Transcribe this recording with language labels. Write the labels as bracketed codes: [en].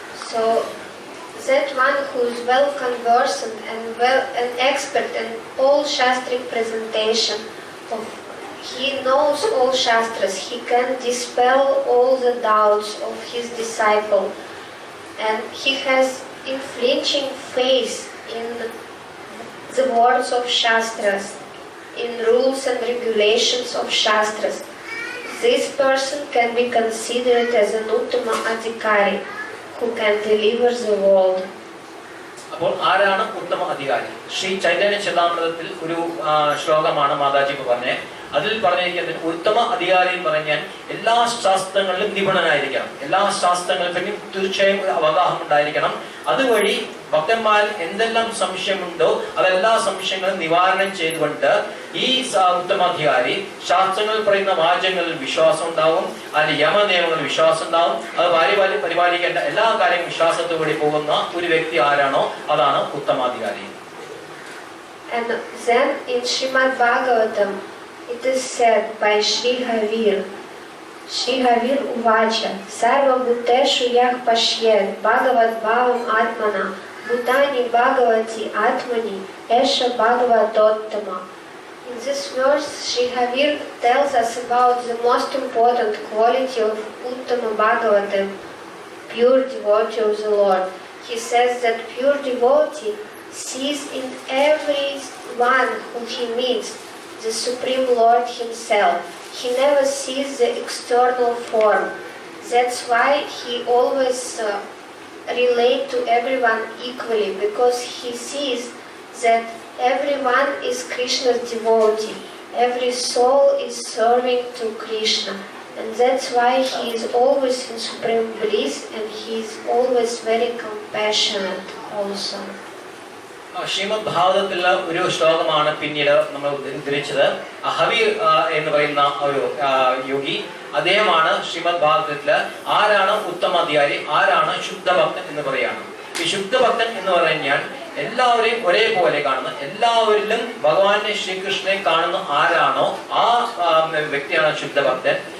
[en] So that one who is well conversant and an expert in all shastric presentation, he knows all shastras, he can dispel all the doubts of his disciple, and he has unflinching faith in the words of shastras, in rules and regulations of shastras. This person can be considered as an Uttama Adhikari who can deliver the world. [ml] അപ്പോൾ ആരാണ് ഉത്തമ അധികാരി? ശ്രീ ചൈതന്യ ചരിതാമൃതത്തിൽ ഒരു ശ്ലോകമാണ് മാതാജി പറഞ്ഞത്. അതിൽ പറഞ്ഞിരിക്കുന്നത് ഉത്തമ അധികാരി എന്ന് പറഞ്ഞാൽ എല്ലാ ശാസ്ത്രങ്ങളിലും നിപുണനായിരിക്കണം, എല്ലാ ശാസ്ത്രങ്ങളിലും തീർച്ചയായും ഒരു അവഗാഹം ഉണ്ടായിരിക്കണം. അതുവഴി ഭക്തന്മാരിൽ എന്തെല്ലാം സംശയമുണ്ടോ അതെല്ലാ സംശയങ്ങളും നിവാരണം ചെയ്തുകൊണ്ട് ഈ ഉത്തമാധികാരി ശാസ്ത്രങ്ങളിൽ പറയുന്ന വാചകങ്ങളിൽ വിശ്വാസം ഉണ്ടാവും, അതിന്റെ യമനിയമങ്ങളിൽ വിശ്വാസം ഉണ്ടാവും, അത് പരിപാലിക്കേണ്ട എല്ലാ കാര്യങ്ങളും വിശ്വാസത്തോടെ പോകുന്ന ഒരു വ്യക്തി ആരാണോ അതാണ് ഉത്തമാധികാരി. [en] And then in Srimad Bhagavatam it is said by Shri Havir Uvacha, [sa] Sarva Bhuteshu Yah Pashyed Bhagavad Bhavam Atmana Bhutani Bhagavati Atmani Esha Bhagavatottama. [en] In this verse, Shri Havir tells us about the most important quality of Uttama Bhagavatam, pure devotee of the Lord. He says that pure devotee sees in every one who he meets the Supreme Lord Himself. He never sees the external form. That's why He always relate to everyone equally, because He sees that everyone is Krishna's devotee. Every soul is serving to Krishna. And that's why He is always in supreme bliss, and He is always very compassionate also. [ml] Shrimad ഭാഗവതത്തിലുള്ള ഒരു ശ്ലോകമാണ് പിന്നീട് നമ്മൾ ഉദ്ധരിച്ചത്. ഹവി എന്ന് പറയുന്ന ഒരു യോഗി, അദ്ദേഹമാണ് ശ്രീമദ് ഭാഗവതത്തില് ആരാണ് ഉത്തമാധികാരി, ആരാണ് ശുദ്ധഭക്തൻ എന്ന് പറയാണ്. ഈ ശുദ്ധഭക്തൻ എന്ന് പറഞ്ഞാൽ എല്ലാവരെയും ഒരേപോലെ കാണുന്ന, എല്ലാവരിലും ഭഗവാനെ ശ്രീകൃഷ്ണനെ കാണുന്ന ആരാണോ ആ വ്യക്തിയാണ് ശുദ്ധഭക്തൻ.